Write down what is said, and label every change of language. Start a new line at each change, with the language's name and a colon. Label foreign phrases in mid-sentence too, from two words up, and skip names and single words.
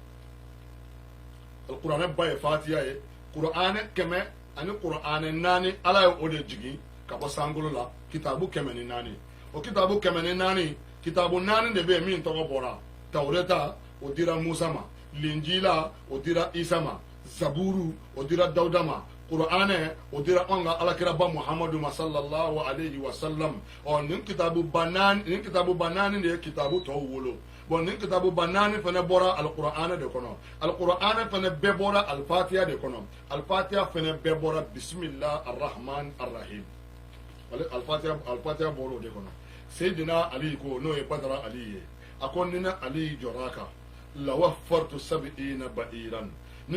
Bambara: kuranɛ ba ye fatiha ye kuranɛ 100 ani kuranɛ 4 ala ye o de jigin ka bɔ sankolo la kitabu 104 o kitabu 104 kitabu 4 de bɛ yen min tɔgɔ bɔra tawreta o dira musa ma linjila o dira isa ma zaburu o dira dawuda ma kuranɛ o dira an ka alakiraba muhamadu ma
Arabic: صلى الله عليه وسلم
Bambara: nin kitabu ba naani de ye kitabu tɔw wolo nin kitabu ba naani fana bɔra alkuranɛ de kɔnɔ alkuranɛ fana bɛɛ bɔra alfatiha de kɔnɔ alfatiha fana bɛɛ bɔra
Arabic: بسم الله الرحمن الرحيم
Bambara: alfatiha bɔra o de kɔnɔ seydina ali ko n'o ye badara ali ye a ko ni ne ali jɔra a kan lawafartu sabiina ba'iran ni n